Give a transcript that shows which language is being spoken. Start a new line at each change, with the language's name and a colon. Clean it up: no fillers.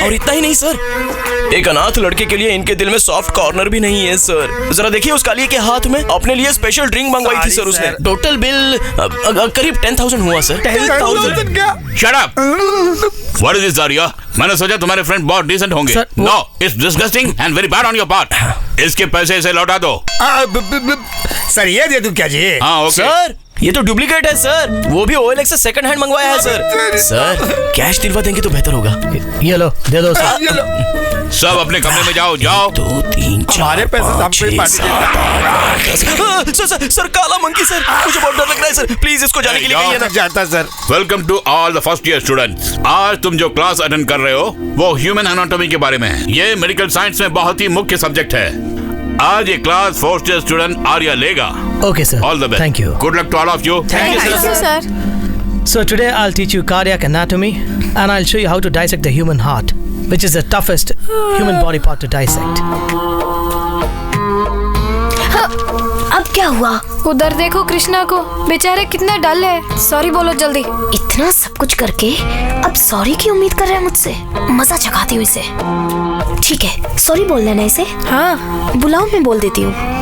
Hindi: और इतना ही नहीं सर, एक अनाथ लड़के के लिए इनके दिल में सॉफ्ट कॉर्नर भी नहीं है सर। जरा देखिए उस काली के हाथ में अपने लिए स्पेशल ड्रिंक मंगवाई थी सर उसने। टोटल बिल करीब 10,000 हुआ सर। 10,000 क्या?
English: Shut up! What is this, Arya?
Hindi: मैंने सोचा तुम्हारे फ्रेंड बहुत डिसेंट होंगे।
English: No, it's disgusting and very bad on your part.
Hindi: इसके पैसे इसे लौटा दो। सर ये दे दूं क्या जी? हाँ ओके। सर ये तो डुप्लीकेट है सर, वो भी OLX से सेकंड हैंड मंगवाया है सर। सर कैश दिलवा देंगे तो बेहतर होगा। ये लो, दे दो सर। सब अपने कमरे में जाओ, जाओ। 2 3 4 हमारे पैसे से हम कोई पार्टी सर काला मंकी सर, मुझे बहुत डर लग रहा है सर, प्लीज इसको जाने के लिए कहिए ना। जाता sir.
English: Welcome to all the first year students.
Hindi: आज तुम जो क्लास अटेंड कर रहे हो वो ह्यूमन एनाटॉमी के बारे में है। ये मेडिकल साइंस में बहुत ही मुख्य सब्जेक्ट है। आज ये class first year student Arya लेगा।
English: Okay, sir. All the best. Thank you. Good luck to all of you. Thank you, sir. So today I'll teach you cardiac anatomy and I'll show you how to dissect the human heart, which is the toughest human body part to dissect.
Hindi: अब क्या हुआ? उधर देखो कृष्णा को, बेचारे कितने डल है। Sorry बोलो जल्दी। इतना सब कुछ करके अब सॉरी की उम्मीद कर रहे हैं मुझसे? मजा चखाती हूँ इसे। ठीक है, सॉरी बोल लेना इसे। हाँ, बुलाओ, मैं बोल देती हूँ।